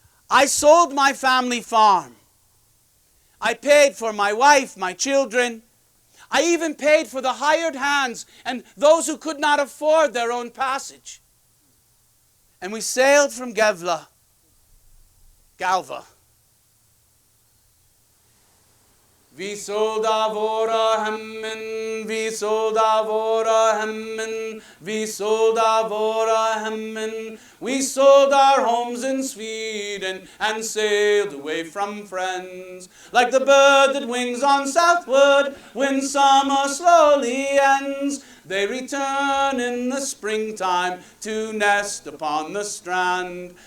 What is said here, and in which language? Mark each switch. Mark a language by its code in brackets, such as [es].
[en] I sold my family farm. I paid for my wife, my children. I even paid for the hired hands and those who could not afford their own passage. And we sailed from Galva. [sv] Vi sålde våra hemmen, vi sålde våra hemmen, vi sålde våra hemmen. [en] We sold our homes in Sweden and sailed away from friends. Like the bird that wings on southward when summer slowly ends, they return in the springtime to nest upon the strand.